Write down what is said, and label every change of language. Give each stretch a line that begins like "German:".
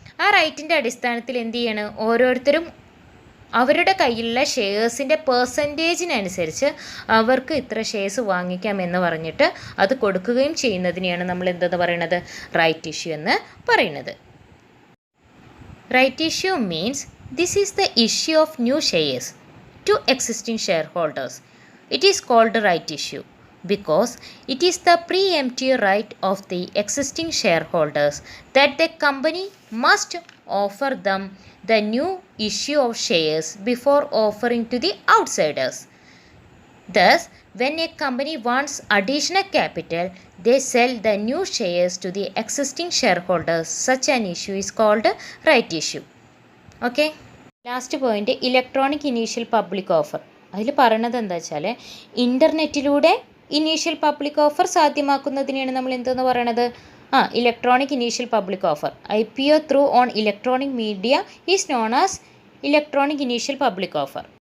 Malayalam: ആ റൈറ്റിൻ്റെ അടിസ്ഥാനത്തിൽ എന്ത് ചെയ്യണം, ഓരോരുത്തരും അവരുടെ കയ്യിലുള്ള ഷെയർസിൻ്റെ പെർസെൻറ്റേജിനനുസരിച്ച് അവർക്ക് ഇത്ര ഷെയർസ് വാങ്ങിക്കാം എന്ന് പറഞ്ഞിട്ട് അത് കൊടുക്കുകയും ചെയ്യുന്നതിനെയാണ് നമ്മൾ എന്തെന്ന് പറയുന്നത്, റൈറ്റ് ഇഷ്യൂ എന്ന് പറയുന്നത്.
English: Right issue means this is the issue of new shares to existing shareholders. It is called right issue because it is the preemptive right of the existing shareholders that the company must offer them the new issue of shares before offering to the outsiders. Thus, when a company wants additional capital, they sell the new shares to the existing shareholders. Such an issue is called right issue. Okay.
Malayalam: Last point electronic initial public offer. അതിൽ പറയണത് എന്താ വെച്ചാൽ ഇൻ്റർനെറ്റിലൂടെ initial public offer സാധ്യമാക്കുന്നതിനെയാണ് നമ്മൾ എന്തെന്ന് പറയണത്, electronic initial public offer.
English: IPO through on electronic media is known as electronic initial public offer.